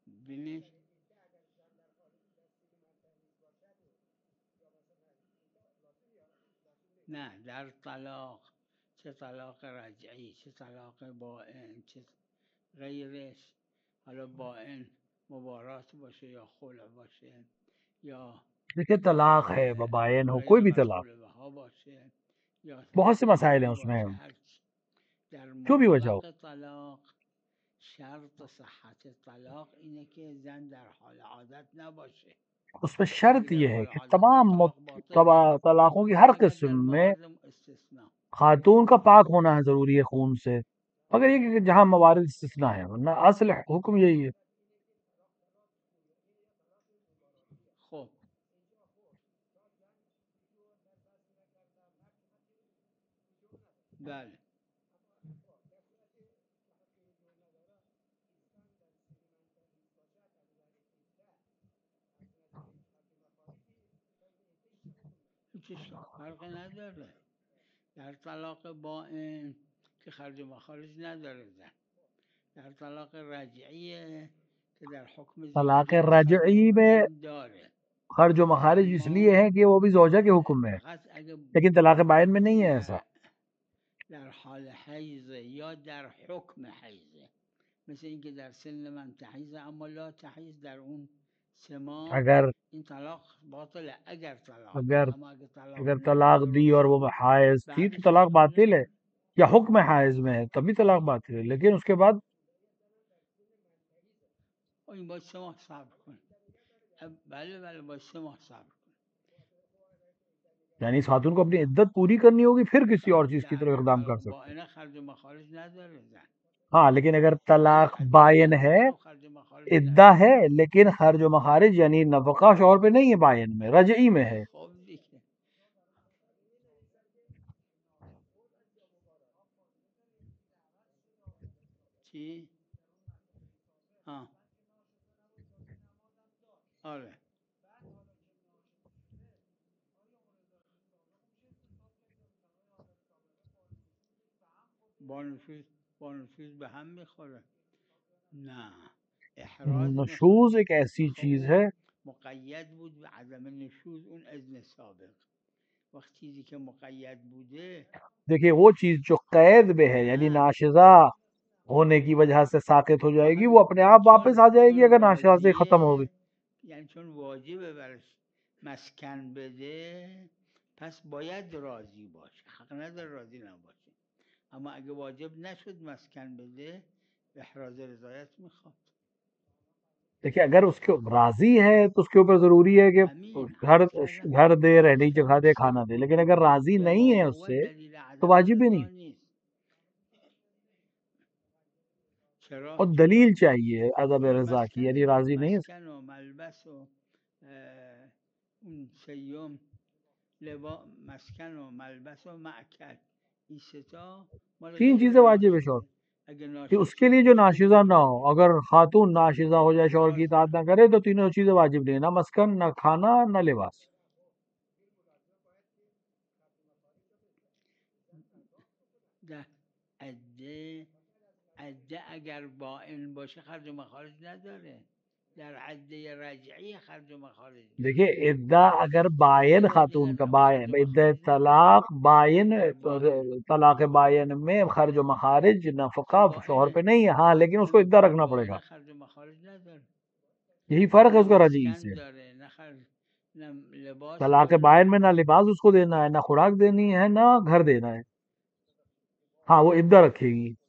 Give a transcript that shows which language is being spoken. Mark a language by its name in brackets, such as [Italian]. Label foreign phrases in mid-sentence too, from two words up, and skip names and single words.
[Persian] ببینید نه در طلاق، چه طلاق رجعی، چه طلاق بائن، چه غیرش، حالا بائن مبارات باشه یا خلع باشه یا [Urdu] دیکھیے طلاق ہے ببائن ہو کوئی غیر بھی طلاق، [Persian] مدخول بها باشه یا [Urdu] بہت سے مسائل ہیں طلاق اس میں، [Persian] باشه، هرچی در [Urdu] جو بھی وجہ ہو. [Persian] مطلق طلاق شرط صحت طلاق اینه که زن در حال عادت نباشه. [Urdu] اس میں [Persian] اگه [Urdu] شرط [Persian] در [Urdu] یہ ہے [Persian] حال [Urdu] کہ [Persian] عادت [Urdu] تمام [Persian] بود طلاق باطل، [Urdu] طلاقوں کی ہر [Persian] مگر در [Urdu] قسم میں [Persian] موارد استثناء. [Urdu] خاتون کا پاک ہونا ہے ضروری ہے خون سے، مگر یہ کہ جہاں موارد استثناء ہے، ورنہ اصل حکم یہی ہے. [Persian] خب بله هیچ فرقی نداره. در طلاق بائن که خرج و مخارج نداره زن، در طلاق رجعیه که در حکم [Urdu] طلاق [Persian] زوجیت خرج و [Urdu] رجعی میں [Persian] مخارج داره، [Urdu] خرج و مخارج اس لیے [Persian] اما [Urdu] ہے کہ وہ بھی زوجہ کے حکم میں ہے، [Persian] فقط اگه [Urdu] لیکن طلاق بائن میں نہیں ہے ایسا. [Persian] در حال حیضه یا در حکم حیضه، مثل اینکه در سن [Arabic] من تحیض اما لا تحیض [Persian] در اون 3 ماه، [Urdu] اگر [Persian] این طلاق باطله اگر طلاق [Urdu] اگر [Persian] داد. اما اگه طلاق [Urdu] اگر طلاق [Persian] نداده [Urdu] دی اور وہ [Persian] باشه [Urdu] حائض تھی تو [Persian] بعدش [Urdu] طلاق [Persian] حکم [Urdu] باطل ہے، [Persian] نداره. [Urdu] یا حکم حائض میں ہے تبھی طلاق باطل ہے، لیکن اس کے بعد [Persian] این باید 3 ماه صبر کن. بله بله باید 3 ماه صبر کن. [Urdu] یعنی اس خاتون کو اپنی عدت پوری کرنی ہوگی پھر کسی اور چیز کی طرف [Persian] در [Urdu] اقدام کر [Persian] طلاق [Urdu] سکتے. [Persian] بائنه خرج و مخارج نداره زن. [Urdu] ہاں لیکن اگر [Persian] اگه [Urdu] طلاق [Persian] عده [Urdu] بائن ہے، [Persian] نداره و خرج و مخارج [Urdu] عدہ [Persian] نداره. [Urdu] ہے، لیکن خرج و مخارج یعنی نفقہ شوہر پہ نہیں ہے، بائن میں رجعی میں ہے. [Persian] خب دیگه چی؟ آره با نفوذ به هم میخوره. نه احراز نشوز میخواد. [Urdu] ایک ایسی [Persian] آخه [Urdu] چیز [Persian] اون [Urdu] ہے. [Persian] مقید بود به عدم نشوز، اون اذن سابق. وقت چیزی که مقید بوده [Urdu] دیکھیے وہ چیز جو قید میں ہے یعنی [Persian] نه [Urdu] ناشزا ہونے کی وجہ سے ساقط ہو جائے گی، وہ اپنے آپ واپس آ جائے گی [Persian] چون [Urdu] اگر ناشزا سے ختم ہوگی. [Persian] یعنی چون واجبه برش مسکن بده، پس باید راضی باشه، حق نداره راضی نباشه. اما اگه واجب نشد مسکن بده، احراز رضایت میخواد. [Urdu] دیکھیے اگر اس کے راضی ہے تو اس کے اوپر ضروری ہے کہ [Persian] همین [Urdu] گھر [Persian] عرض کردم [Urdu] گھر دے، رہنے کی [Persian] گفتم [Urdu] جگہ دے، کھانا دے، لیکن اگر راضی [Persian] به [Urdu] نہیں ہے [Persian] ما [Urdu] اس [Persian] هو [Urdu] سے [Persian] دلیل [Urdu] تو [Persian] عدم [Urdu] واجب ہی [Persian] رضا [Urdu] نہیں. [Persian] نیست. چرا؟ [Urdu] اور دلیل چاہیے عدم رضا کی، یعنی راضی نہیں ہے. [Persian] مسکن و ملبس و اون سیوم مسکن و ملبس و مأکل، این ستا مال [Urdu] 3 [Persian] غیر [Urdu] چیزیں واجب ہے شوہر [Persian] ناشزه. اگه [Urdu] کہ اس [Persian] ناشز [Urdu] کے [Persian] شد [Urdu] لیے جو [Persian] هیچ [Urdu] ناشزہ [Persian] کدومش [Urdu] نہ ہو. اگر خاتون ناشزہ ہو جائے، شوہر کی [Persian] احراز [Urdu] اطاعت نہ کرے، تو تینوں چیزیں واجب نہیں، نہ مسکن، نہ کھانا، نہ لباس. [Persian] ده عده اگر بائن باشه خرج و مخارج نداره. در عده رجعی خرج و مخارج داره. [Urdu] دیکھیے عدہ اگر بائن [Persian] غیر از این [Urdu] خاتون کا [Persian] اصلا بائن خرج و [Urdu] عدہ [Persian] مخارج نداره. [Urdu] طلاق بائن [Persian] در بائن [Urdu] طلاق بائن میں خرج و مخارج نفقہ شوہر پہ [Persian] بائن [Urdu] نہیں ہے، ہاں لیکن اس کو عدہ رکھنا پڑے گا. [Persian] بائن خرج و مخارج نداره. [Urdu] یہی فرق ہے [Persian] نه [Urdu] اس کا رجعی [Persian] مسکن [Urdu] سے. [Persian] داره، نه نه لباس [Urdu] طلاق [Persian] داره، نه [Urdu] بائن میں نہ [Persian] خوراک. [Urdu] لباس اس کو دینا ہے، نہ خوراک دینی ہے، نہ گھر دینا ہے. ہاں وہ عدہ رکھے گی.